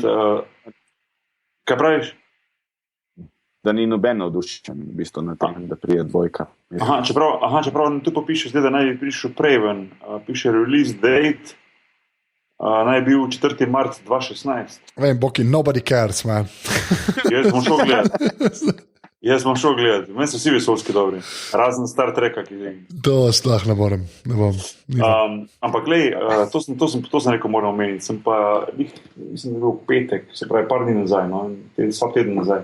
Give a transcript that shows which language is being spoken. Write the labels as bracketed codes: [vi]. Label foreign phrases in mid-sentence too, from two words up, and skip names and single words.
[sl] Kaj praviš? Da ni noben navdušen, v bistvu na tem, da prije 2. Čeprav tu pa piše, da naj bi prišel prej ven. Piše release date, naj bi bil 4. marc 2016. Vem, Boki, [en] nobody cares, man. [sl] Jaz bom šel gledati. Meni so vsi vesoljski dobri. Razen Star Treka, ki... To sploh ne bom. Ampak, glej, to sem rekel, moram omeniti. Sem pa, mislim, da je bil petek, se pravi par dni nazaj, no, 2 tedne nazaj.